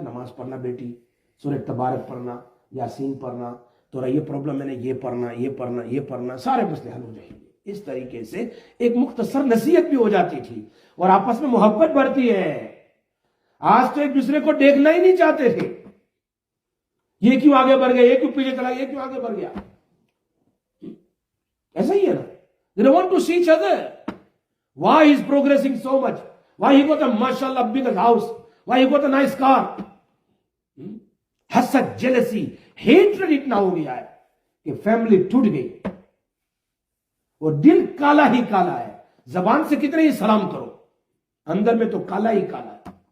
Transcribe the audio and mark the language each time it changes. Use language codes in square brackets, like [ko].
[ur] نماز پڑھنا بیٹی، سورہ تبارک پڑھنا، یاسین پڑھنا، تو یہ پرابلم میں نے یہ پڑھنا یہ پڑھنا یہ پڑھنا، سارے مسئلے حل ہو جائیں گے. اس طریقے سے ایک مختصر نصیحت بھی ہو جاتی تھی، اور آپس میں محبت بڑھتی ہے. آج تو ایک دوسرے کو دیکھنا ہی نہیں چاہتے تھے، یہ کیوں آگے بڑھ گیا، یہ کیوں پیچھے چلا گیا، یہ کیوں آگے بڑھ گیا. ایسا ہی ہے نا. [en] They don't want to see each other. Why he is progressing so much? Why he got a mashallah big house? Why he got a nice car? [ur] حسد، [en] jealousy، hatred [ur] اتنا ہو گیا ہے کہ فیملی ٹوٹ گئی، اور دل کالا ہی کالا ہے. زبان سے کتنے ہی سلام کرو، اندر میں تو کالا ہی کالا ہے.